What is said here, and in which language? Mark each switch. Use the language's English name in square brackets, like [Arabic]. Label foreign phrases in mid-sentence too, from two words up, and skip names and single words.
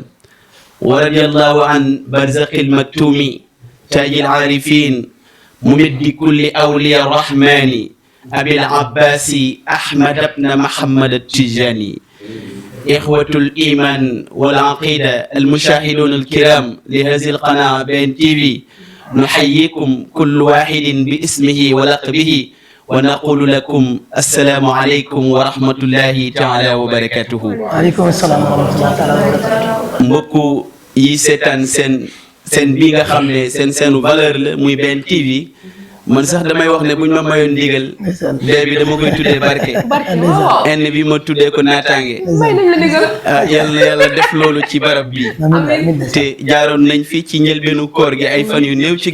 [Arabic] ورضي الله عن برزق المكتوم تاج العارفين ممد كل أولياء الرحمن أبي العباس أحمد بن محمد التجاني إخوة الإيمان والعقيدة المشاهدون الكرام لهذه القناة BNTV نحييكم كل واحد باسمه ولقبه ونقول لكم السلام عليكم ورحمة الله تعالى وبركاته. وعليكم السلام ورحمة الله تعالى وبركاته. [Wolof] mbokku yi seetaan seen bi nga xam ne seenu valeur la muy BNTV man sax damay wax ne buñ ma mayoon ndigal dee bi dama koy tuddee barke enn bi ma tuddee ko naataange yàlla def loolu ci barab bi te jaaroon nañ fi ci njëlbeenu koor gi ay fan yu néew ci